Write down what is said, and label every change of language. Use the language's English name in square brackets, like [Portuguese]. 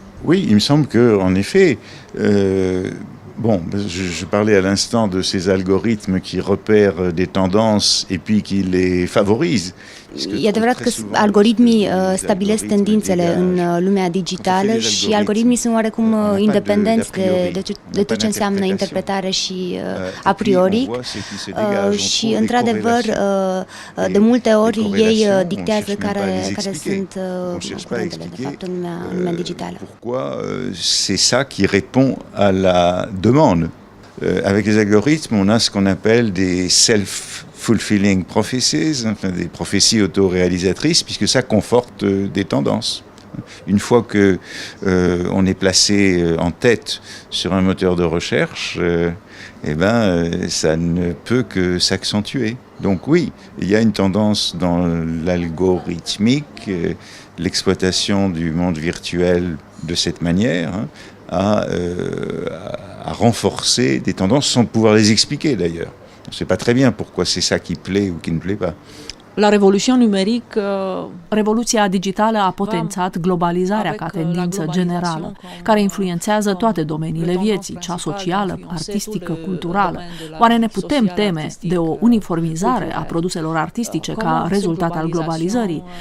[French] Oui, il me semble que, en effet, je parlais à l'instant de ces algorithmes qui repèrent des tendances et puis qui les favorisent. [Romanian] E adevărat că algoritmii stabilesc tendințele în lumea digitală și algoritmii sunt oarecum independenți de tot ce înseamnă interpretare și a priori și, într-adevăr, de multe ori ei dictează care sunt curentele, de fapt, în lumea digitală. Pourquoi c'est ça qui répond à la demande. Avec les algorithmes, on a ce qu'on appelle des [English] self-fulfilling prophecies, [Romanian] enfin des prophéties autoréalisatrices, puisque ça conforte des tendances. Une fois que on est placé en tête sur un moteur de recherche, ça ne peut que s'accentuer. Donc oui, il y a une tendance dans l'algorithmique, l'exploitation du monde virtuel de cette manière, à renforcer des tendances sans pouvoir les expliquer d'ailleurs. On ne sait pas très bien pourquoi c'est ça qui plaît ou qui ne plaît pas. La revoluție numerică... Revoluția digitală a potențat globalizarea ca tendință generală, care influențează toate domeniile vieții, cea socială, artistică, culturală. Oare ne putem teme de o uniformizare a produselor artistice ca rezultat al globalizării?